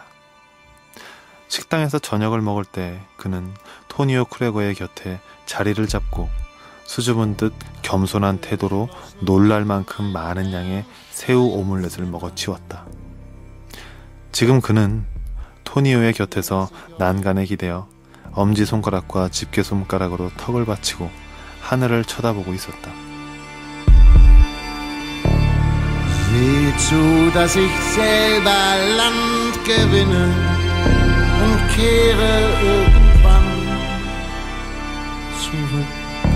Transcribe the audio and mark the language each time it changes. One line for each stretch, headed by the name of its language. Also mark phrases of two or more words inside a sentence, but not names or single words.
Korean: 식당에서 저녁을 먹을 때 그는 토니오 크레거의 곁에 자리를 잡고 수줍은 듯 겸손한 태도로 놀랄 만큼 많은 양의 새우 오믈렛을 먹어치웠다. 지금 그는 토니오의 곁에서 난간에 기대어 엄지손가락과 집게손가락으로 턱을 받치고 하늘을 쳐다보고 있었다.
German: Seht zu, dass ich selber Land gewinne und kehre irgendwann zurück.